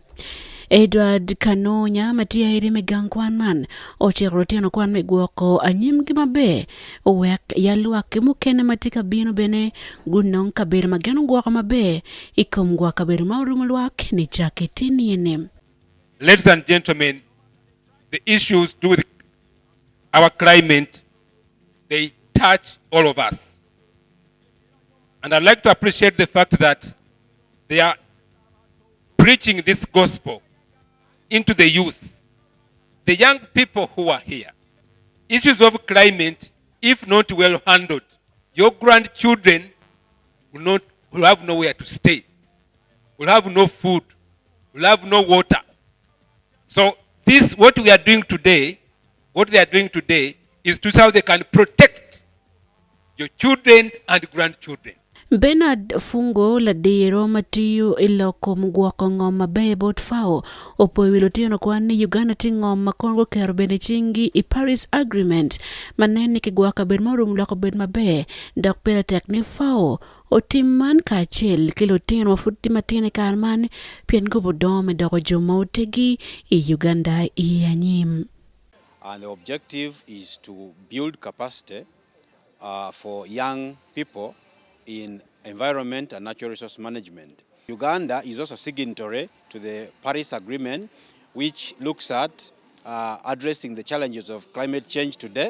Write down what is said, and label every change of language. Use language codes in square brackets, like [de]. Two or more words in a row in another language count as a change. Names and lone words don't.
[ach] Edward Kanonya matia iri megang kwan man ocherotiano kwan megwoko anyim gima be wek yalwak mukene matika bino bene gunong kaberu magano gwoko mabe ikom gwa kaberu mauru mulwak ni chaketini enem. [en] Ladies and gentlemen, the issues to do with our climate, they touch all of us. And I'd like to appreciate the fact that they are preaching this gospel into the youth, the young people who are here. Issues of climate, if not well handled, your grandchildren will have nowhere to stay, will have no food, will have no water. So this, what we are doing today, what they are doing today is to see how they can protect your children and grandchildren. [ach] Bernard Fungo la diro matiyo iloko mgwako ngoma bebot fao opo wilotino kwani Uganda tingom makongo kero bene chingi i Paris Agreement maneni kigwaka ben morum loko ben mabe dok pera tekni fao otimman kachel kilotino wafuti matine karman pien gobo dome doko jomotegi i Uganda i anyim. [en] And the objective is to build capacity for young people in environment and natural resource management. Uganda is also signatory to the Paris Agreement, which looks at addressing the challenges of climate change today.